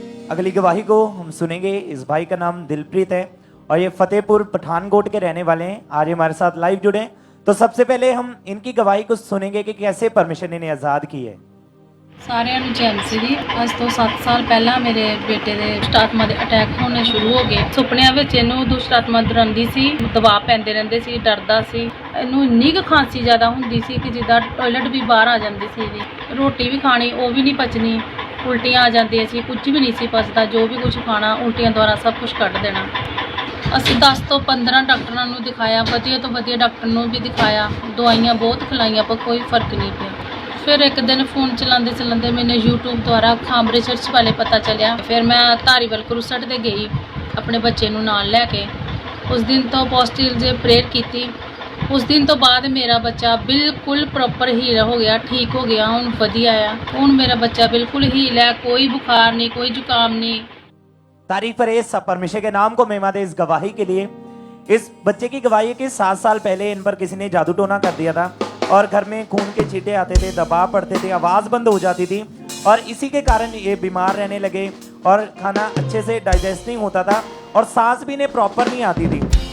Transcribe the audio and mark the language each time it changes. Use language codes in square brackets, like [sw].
[hi] अगली गवाही को हम सुनेंगे। इस भाई का नाम दिलप्रीत है और ये फतेहपुर पठानकोट के रहने वाले हैं। आज हमारे साथ लाइव जुड़े हैं। तो सबसे पहले हम इनकी गवाही को सुनेंगे कि कैसे परमेश्वर ने इन्हें आजाद की है। [pa] ਸਾਰਿਆਂ ਨੂੰ ਜੈਮਸੀ ਦੀ। ਅੱਜ ਤੋਂ 7 ਸਾਲ ਪਹਿਲਾਂ ਮੇਰੇ ਬੇਟੇ ਦੇ ਦੁਸ਼ਟ ਆਤਮਾ ਦੇ ਅਟੈਕ ਹੋਣੇ ਸ਼ੁਰੂ ਹੋ ਗਏ। ਸੁਪਨਿਆਂ ਵਿੱਚ ਇਹਨੂੰ ਦੁਸ਼ਟ ਆਤਮਾ ਡਰਾਉਂਦੀ ਸੀ, ਦਬਾਅ ਪੈਂਦੇ ਰਹਿੰਦੇ ਸੀ, ਡਰਦਾ ਸੀ। ਇਹਨੂੰ ਇੰਨੀ ਕੁ ਖਾਂਸੀ ਜ਼ਿਆਦਾ ਹੁੰਦੀ ਸੀ ਕਿ ਜਿੱਦਾਂ ਟਾਇਲਟ ਵੀ ਬਾਹਰ ਆ ਜਾਂਦੀ ਸੀ ਇਹਦੀ। ਰੋਟੀ ਵੀ ਖਾਣੀ ਉਹ ਵੀ ਨਹੀਂ ਪਚਣੀ, ਉਲਟੀਆਂ ਆ ਜਾਂਦੀਆਂ ਸੀ, ਕੁਝ ਵੀ ਨਹੀਂ ਸੀ ਪਚਦਾ। ਜੋ ਵੀ ਕੁਝ ਖਾਣਾ ਉਲਟੀਆਂ ਦੁਆਰਾ ਸਭ ਕੁਝ ਕੱਢ ਦੇਣਾ। ਅਸੀਂ 10 ਤੋਂ 15 ਡਾਕਟਰਾਂ ਨੂੰ ਦਿਖਾਇਆ, ਵਧੀਆ ਤੋਂ ਵਧੀਆ ਡਾਕਟਰ ਨੂੰ ਵੀ ਦਿਖਾਇਆ, ਦਵਾਈਆਂ ਬਹੁਤ ਖਿਲਾਈਆਂ ਪਰ ਕੋਈ ਫਰਕ ਨਹੀਂ ਪਿਆ। ਫਿਰ ਇੱਕ ਦਿਨ ਫੋਨ ਚਲਾਉਂਦੇ ਚਲਾਉਂਦੇ ਮੈਨੂੰ YouTube ਦੁਆਰਾ ਖਾਮ ਰਿਸਰਚ ਵਾਲੇ ਪਤਾ ਚੱਲਿਆ। ਫਿਰ ਮੈਂ ਧਾਰੀਵਾਲ ਕਰੂਸਟ ਤੇ ਗਈ ਆਪਣੇ ਬੱਚੇ ਨੂੰ ਨਾਲ ਲੈ ਕੇ। ਉਸ ਦਿਨ ਤੋਂ ਪੋਜ਼ਿਟਿਵ ਜੇ ਪ੍ਰੇਅਰ ਕੀਤੀ। ਉਸ ਦਿਨ ਤੋਂ ਬਾਅਦ ਮੇਰਾ ਬੱਚਾ ਬਿਲਕੁਲ ਪ੍ਰੋਪਰ ਹੀਲ ਹੋ ਗਿਆ, ਠੀਕ ਹੋ ਗਿਆ, ਹੁਣ ਵਧੀਆ ਆ। ਹੁਣ ਮੇਰਾ ਬੱਚਾ ਬਿल्कुल हील है, कोई बुखार नहीं, कोई जुकाम नहीं। [hi] तारीफ करे सब परमेश्वर के नाम को महिमा दे इस गवाही के लिए। इस बच्चे की गवाही है कि 7 साल पहले इन पर किसी ने जादू टोना कर दिया था और घर में खून के छींटे आते थे, दबाव पड़ते थे, आवाज बंद हो जाती थी और इसी के कारण ये बीमार रहने लगे और खाना अच्छे से डाइजेस्ट नहीं होता था और सांस भी इन्हें प्रॉपर नहीं आती थी।